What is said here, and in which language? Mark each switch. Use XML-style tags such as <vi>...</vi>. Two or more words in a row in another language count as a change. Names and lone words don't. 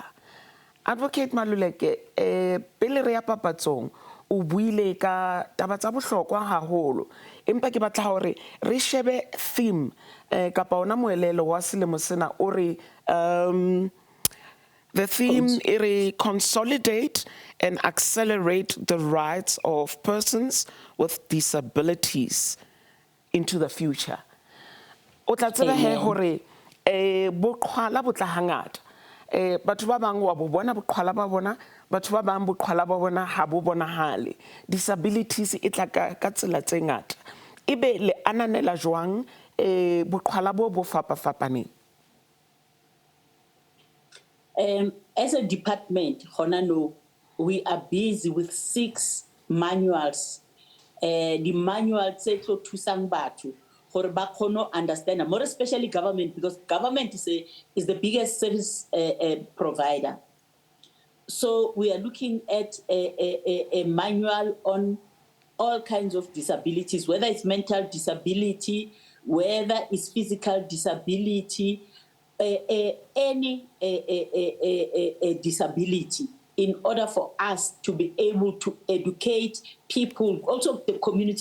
<st>Advocate Maluleke, pele re ya papatsong o buile ka taba tsa bohlokwa haholo, empa ke batla hore re shebe theme kapa ona moelelo wa selemo sena o re</st> <en>the theme is Consolidate and Accelerate the Rights of Persons with Disabilities into the Future.</en> <st>O tla tseba he hore boqhwala bo tla hangata. Batho ba bang wa bo bona boqhwala ba bona, batho ba bang boqhwala ba bona ha bo bonahale. Disabilities e tla ka tsela tse ngata. Ebe le ananela jwang boqhwala bo fapafapaneng.</st> <en>As a department, we are busy with 6 manuals. The manual says to</en> <tn>thusang batho gore ba kgone</tn> <en>understand, more especially government, because government is the biggest service provider. So we are looking at a manual on all kinds of disabilities, whether it's mental disability, whether it's physical disability, any disability, in order for us to be able to educate people, also the community.</en>